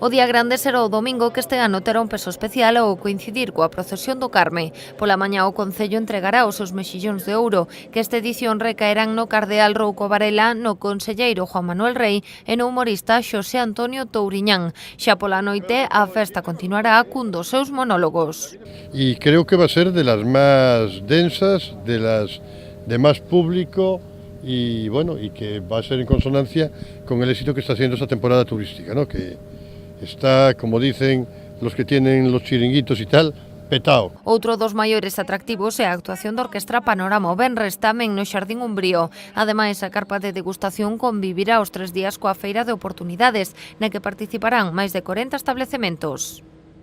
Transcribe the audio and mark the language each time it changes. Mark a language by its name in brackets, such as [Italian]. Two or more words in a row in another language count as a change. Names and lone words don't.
[Galician] O día grande será o domingo, que este ano terá un peso especial ao coincidir coa procesión do Carme. Pola mañá o Concello entregará os seus mexillóns de ouro, que esta edición recaerán no cardeal Rouco Varela, no conselleiro Juan Manuel Rey e no humorista Xosé Antonio Touriñán. Xa pola noite a festa continuará cun dos seus monólogos. [Spanish] Y creo que va a ser de las más densas, de las de más público y que va a ser en consonancia con el éxito que está haciendo esta temporada turística, ¿no? Que está, como dicen los que tienen los chiringuitos y tal, petao. [Galician] Outro dos maiores atractivos é a actuación da Orquestra Panorama o venres tamén no Xardín Umbrío. Ademais, a carpa de degustación convivirá os 3 días coa feira de oportunidades, na que participarán máis de 40 establecementos.